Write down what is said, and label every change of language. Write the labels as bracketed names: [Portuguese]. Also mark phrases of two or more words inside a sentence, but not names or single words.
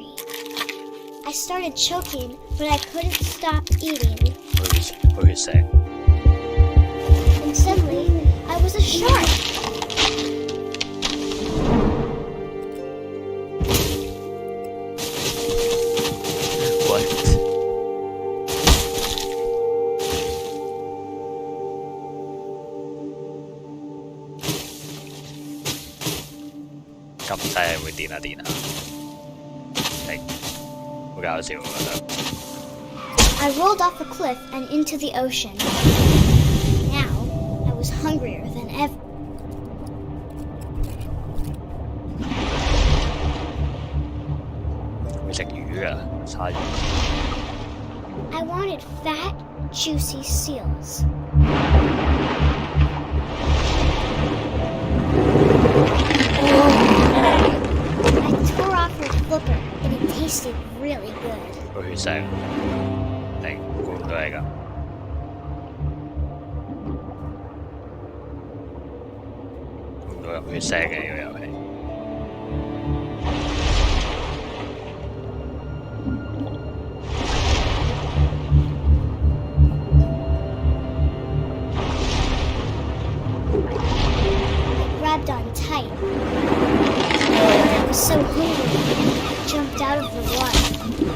[English] I started choking, but I couldn't stop eating. [Cantonese] 佢血腥。 [English] And suddenly, I was a shark. What？ [Cantonese] 咁細係會電下電下，係好搞笑我覺得。 [English] I rolled off a cliff and into the ocean. Now, I was hungrier than ever. [Cantonese] 會食魚㗎，鯊魚。 [English] I wanted fat, juicy seals. I tore off her flipper, and it tasted really good. [Cantonese] 個血腥，係估唔到係咁。估唔到有血腥嘅呢個遊戲。 [English] I grabbed on tight. I was so hungry, I jumped out of the water.